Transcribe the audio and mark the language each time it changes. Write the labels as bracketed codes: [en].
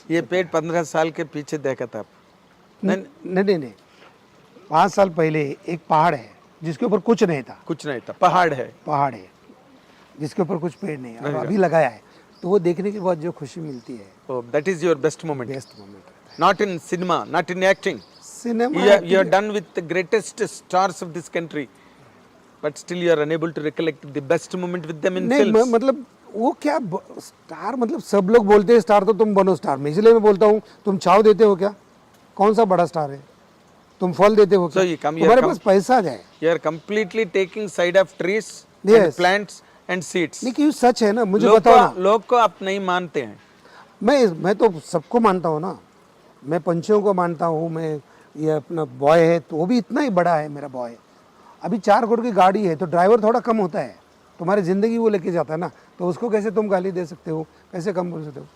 [hi] ये पेड़ 15 साल के पीछे देखा था आप? नहीं, 5 साल पहले एक पहाड़ है जिसके ऊपर कुछ नहीं था, कुछ नहीं था, पहाड़ है जिसके ऊपर कुछ पेड़ नहीं है, और अभी लगाया है, तो वो देखने के बाद जो खुशी मिलती है, [en] That is your best moment. Best moment. Not in cinema, not in acting. [hi] Cinema [en] You are done with the greatest stars of this country, but still you are unable to recollect the best moment with them in [hi] नहीं, [en] films. [hi] मतलब वो क्या star, मतलब सब लोग बोलते हैं star, तो तुम बनो स्टार। मैं इसलिए मैं बोलता हूँ, तुम छाव देते हो क्या? कौन सा बड़ा स्टार है? तुम फल देते हो क्या? तुम्हारे पास पैसा जाए। [en] You are completely taking side of trees and Yes. plants and seeds. [hi] नहीं, क्यों सच है ना, मुझे बताओ ना। लोग को आप नहीं मानते हैं। मैं तो सबको मानता हूँ ना, मैं पंछियों को मानता हूँ। मैं ये अपना बॉय है, तो वो भी इतना ही बड़ा है मेरा बॉय। अभी 4 करोड़ की गाड़ी है, तो ड्राइवर थोड़ा कम होता है, तुम्हारी ज़िंदगी वो लेके जाता है ना, तो उसको कैसे तुम गाली दे सकते हो, कैसे कम बोल सकते हो?